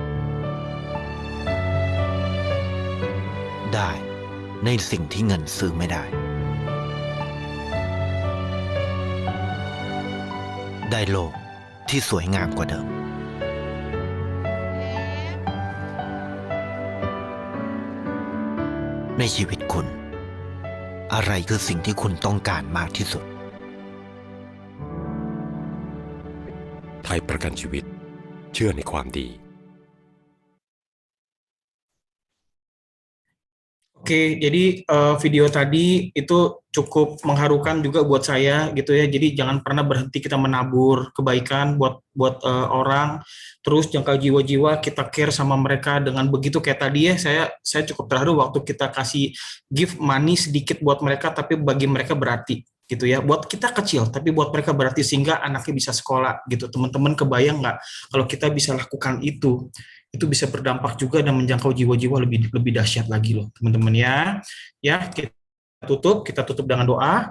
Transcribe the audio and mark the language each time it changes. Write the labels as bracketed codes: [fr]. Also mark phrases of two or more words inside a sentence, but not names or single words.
[th] ได้ในสิ่งที่เงินซื้อไม่ได้ได้โลกที่สวยงามกว่าเดิม ในชีวิตคุณ อะไรคือสิ่งที่คุณต้องการมากที่สุด ไทยประกันชีวิตเชื่อในความดี [id] Oke, jadi video tadi itu cukup mengharukan juga buat saya gitu ya. Jadi jangan pernah berhenti kita menabur kebaikan buat orang. Terus jangka jiwa-jiwa kita care sama mereka dengan begitu kayak tadi ya. Saya cukup terharu waktu kita kasih [en] give money [id] sedikit buat mereka, tapi bagi mereka berarti gitu ya. Buat kita kecil, tapi buat mereka berarti sehingga anaknya bisa sekolah gitu. Teman-teman kebayang nggak kalau kita bisa lakukan itu bisa berdampak juga dan menjangkau jiwa-jiwa lebih dahsyat lagi loh teman-teman ya. Ya, kita tutup dengan doa.